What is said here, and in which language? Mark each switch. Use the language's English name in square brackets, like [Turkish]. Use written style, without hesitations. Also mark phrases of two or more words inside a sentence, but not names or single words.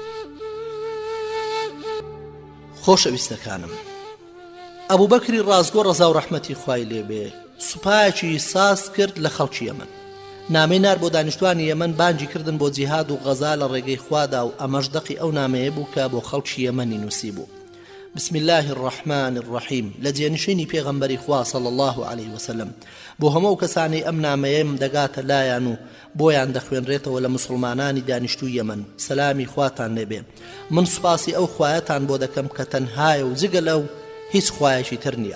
[Central Kurdish] خۆشەویستەکانم، ئەبوبەکری ڕازگۆ ڕەزا و ڕەحمەتی خوای لێبێ سوپایەکی ساز کرد لە خەڵکی یەمەن. نامەی نار بۆ دانیشتوانی یەمەن بانگی کردن بۆ جیهاد و غەزا لە ڕێگەی خوادا و ئەمەش دەقی ئەو نامەیە بوو کە بۆ خەڵکی یەمەنی نووسی بوو. [Arabic] بسم الله الرحمن الرحیم، [Central Kurdish] لە جێنشینی پێغەمبەری خوا [Arabic] صلی الله عليه وسلم [Central Kurdish] بۆ هەموو کەسانی ئەم نامەیەم دەگاتە لایەن و بۆیان دەخوێنرێتەوە لە مسلمانانی دانیشتووی یەمەن. سەلامی خواتان لێبێ. من سوپاسی ئەو خوایەتان بۆ دەکەم کە تەنهایە و جگە لەو هیچ خوایەکی تر نییە.